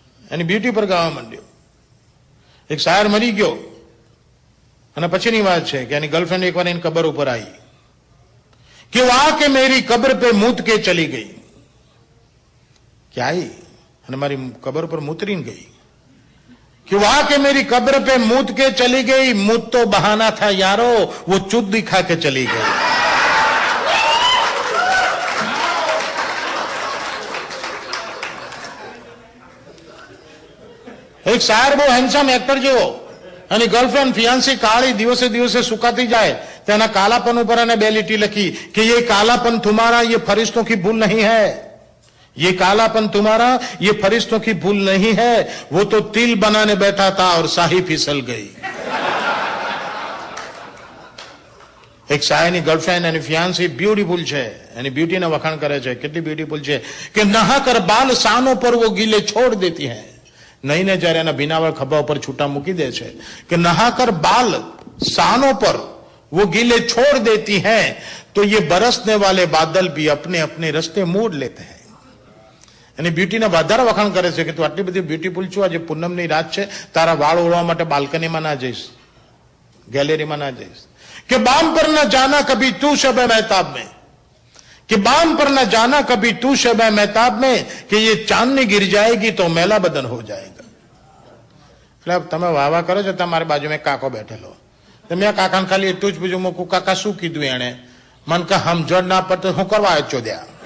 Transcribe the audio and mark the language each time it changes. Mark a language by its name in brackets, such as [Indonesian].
[Gujarati] એની beauty પર ગાવા માંડ્યો. એક શાયર મરી ગયો અને પછીની વાત છે કે એની ગર્લફ્રેન્ડ એકવાર એની કબર ઉપર આવી કે [Hindi] વાહ કે મેરી કબર પે મૂત કે ચલી ગઈ. [Gujarati] કે आई અને મારી કબર પર મૂતરીને ગઈ. [Hindi] कि वाह के मेरी कब्र पे मूत के चली गई, मूत तो बहाना था यारो, वो चुद दिखा के चली गई. एक शायर [Gujarati] बહુ હેન્ડસમ એક્ટર જેવો, અને ગર્લફ્રેન્ડ ફિયાન્સી કાળી દિવસે દિવસે સુકાતી જાય, તેના કાલાપન ઉપર એને બે લીટી લખી કે [Hindi] ये कालापन तुम्हारा ये फरिश्तों की भूल नहीं है, ये कालापन तुम्हारा ये फरिश्तों की भूल नहीं है, वो तो तिल बनाने बैठा था और शाही फिसल गई. [Gujarati] एक शायરની ગર્લફ્રેન્ડ એની ફિયાન્સી બ્યુટીફુલ છે, એની બ્યુટીને વખાણ કરે છે, કેટલી બ્યુટીફુલ છે કે [Hindi] નહાકર બાલ સાનો પર वो गीले छोड़ देती है. [Gujarati] નહીં ને જ્યારે એના ભીનાવળ ખભા ઉપર છૂટા મૂકી દે છે કે [Hindi] નહાકર બાલ સાનો પર वो गीले छोड़ देती है, तो ये बरसने वाले बादल भी अपने अपने रास्ते मोड़ लेते हैं. [Gujarati] એની બ્યુટીના વધારે વખાણ કરે છે કે તું આટલી બધી બ્યુટીફુલ છું, આજે પૂનમની રાત છે, તારા વાળ ઓળવા માટે બાલ્કનીમાં ના જઈશ, ગેલેરીમાં ના જઈશ. [Hindi] કે બામ પર ના જાના કભી તું શબ મહેતાબ में, कि बाम पर न जाना कभी तू शब महताब में, कि ये चांदनी गिर जाएगी तो मैला बदन हो जाएगा. [Gujarati] એટલે તમે વાવા કરો છો, તમારી બાજુમાં એક કાકો બેઠેલો, મેં કાકાને ખાલી એટલું જ પૂછ્યું, મૂકું કાકા શું કીધું એને? મન કે સમજણ ના પડતો હું કરવા આવ્યો ચોદ્યા.